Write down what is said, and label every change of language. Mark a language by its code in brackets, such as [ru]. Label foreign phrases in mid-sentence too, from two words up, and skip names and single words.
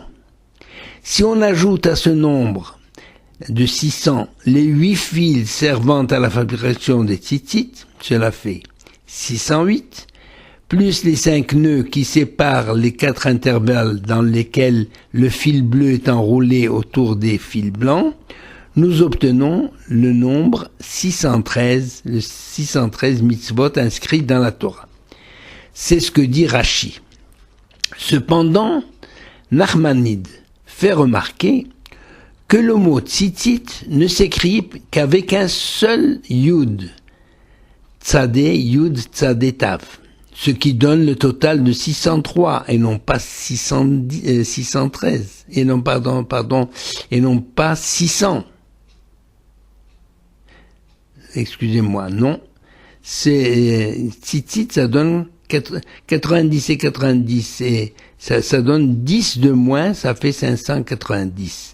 [fr] Si on ajoute à ce nombre de 600 les 8 fils servant à la fabrication des tzitzit, cela fait 608, plus les 5 nœuds qui séparent les 4 intervalles dans lesquels le fil bleu est enroulé autour des fils blancs, nous obtenons le nombre 613, le [he] 613 mitzvot [fr] inscrits dans la Torah. C'est ce que dit Rashi. Cependant, Nachmanide fait remarquer que le mot tzitzit ne s'écrit qu'avec un seul yud, [he] tzadé, yud, tzadé, tav, [fr] ce qui donne le total de 603 et non pas 613 et non pas 600. Excusez-moi, non. C'est tzitzit, ça donne 90 et 90 et ça donne 10 de moins, ça fait 590.